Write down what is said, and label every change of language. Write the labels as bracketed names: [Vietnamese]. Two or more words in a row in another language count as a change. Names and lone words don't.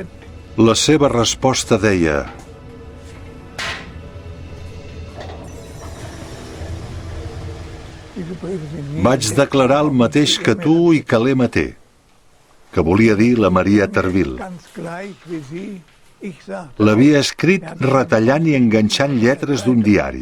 [Catalan] La seva resposta deia: [German] Diese Briefe sind nie [Catalan] vaig declarar el mateix que tu i que l'M.T., que volia dir la Maria Tervil. [German] ganz gleich wie Sie. Ich sagte, [Catalan] L'havia escrit retallant i enganxant lletres d'un diari.